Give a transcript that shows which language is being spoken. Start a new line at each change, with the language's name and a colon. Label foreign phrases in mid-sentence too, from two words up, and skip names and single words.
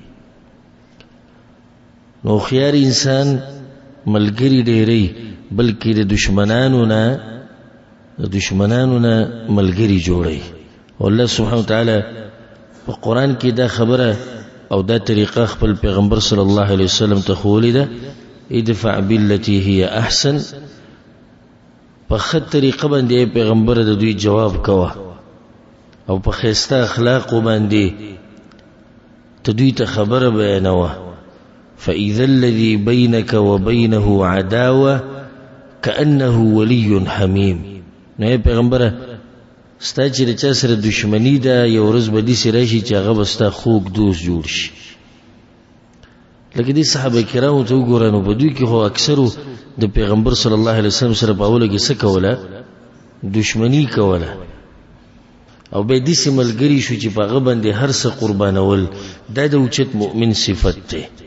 Pashto: نو خيار انسان ملګری ډېری بلکې د دشمنانو نه ملګری جوړي او
Arabic: الله سبحانه وتعالى
Pashto: په قرآن کې دا خبره او دا طریقه خپل پیغمبر
Arabic: صلی الله علیه وسلم
Pashto: ته ښوولې ده
Arabic: ادفع بالتي هي احسن
Pashto: په خط طریقه باندې پیغمبر د دوی جواب کوه او په خسته اخلاق باندې تدوی ته خبره بیانوه فإذا
Arabic: الذي بينك وبينه عداوة كأنه ولي حميم
Pashto: نو پیغمبر ستا چې چا سره دشمنی ده یو ورځ به دې سره شي چې هغه بستا خوږ دوست جوړ شي لکه دې صحابه کرامو ته وګورئ نو په دوی کې خو اکثرو د پیغمبر
Arabic: صلی الله علیه وسلم
Pashto: سره په اوله کې څه کوله دشمنی کوله او به دې سملګری شو چې په هغه باندې هر څه قربانول دا د اوچت مؤمن صفت ده